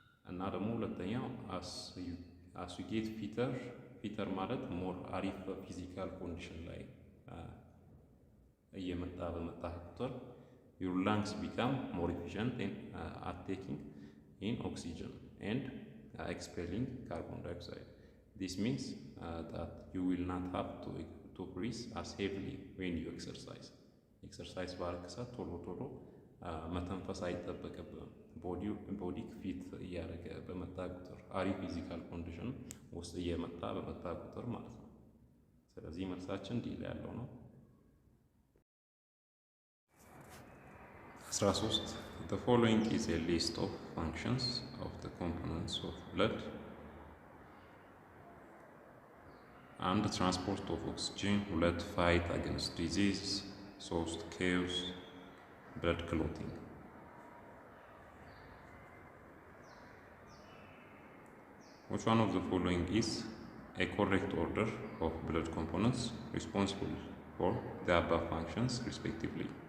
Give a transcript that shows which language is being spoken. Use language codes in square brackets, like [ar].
[am] እና ደግሞ ሁለተኛው [en] as you get fitter ማለት more [am] አሪፍ ፊዚካል ኮንዲሽን ላይ እየመጣ በመጣ ቁጥር [en] your lungs become more efficient at taking in oxygen and expelling carbon dioxide. This means that you will not have to breathe as heavily when you exercise. [am] Exercise ባረክሳ ቶሎ መተንፈስ አይጠበቅብህም። ቦዲ ፊት እያደረገ በመጣ ቁጥር አሪፍ ፊዚካል ኮንዲሽን ውስጥ እየመጣ በመጣ ቁጥር ማለት ነው። ስለዚህ መልሳችን ዲ ላይ ያለው ነው። 13 [en] The following is a list of functions of the components of blood. And transport of oxygen, blood fight against disease, source chaos, blood clotting. Which one of the following is a correct order of blood components responsible for the above functions respectively?